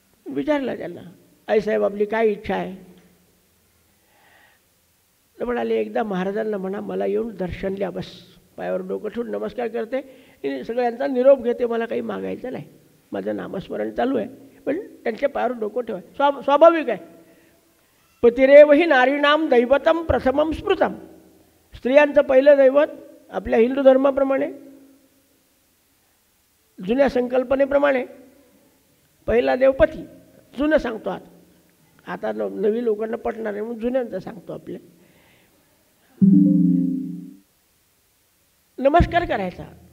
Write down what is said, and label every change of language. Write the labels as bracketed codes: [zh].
[mr] विचारलं त्यांना, आई साहेब आपली काय इच्छा आहे? तर म्हणाले एकदा महाराजांना म्हणा मला येऊन दर्शन द्या, बस. पायावर डोकं ठेवून नमस्कार करते आणि सगळ्यांचा निरोप घेते, मला काही मागायचं नाही, माझं नामस्मरण चालू आहे. पण त्यांच्या पायावर डोकं ठेवाय स्वाभाविक आहे. [sa] पतिरेवही नारीणाम दैवतम प्रथमम स्मृतम. [mr] स्त्रियांचं पहिलं दैवत आपल्या हिंदू धर्माप्रमाणे, जुन्या संकल्पनेप्रमाणे पहिला देव पती. जुनं सांगतो आता नवी लोकांना पटणार आहे म्हणून जुन्यांचं सांगतो. आपले नमस्कार करायचा.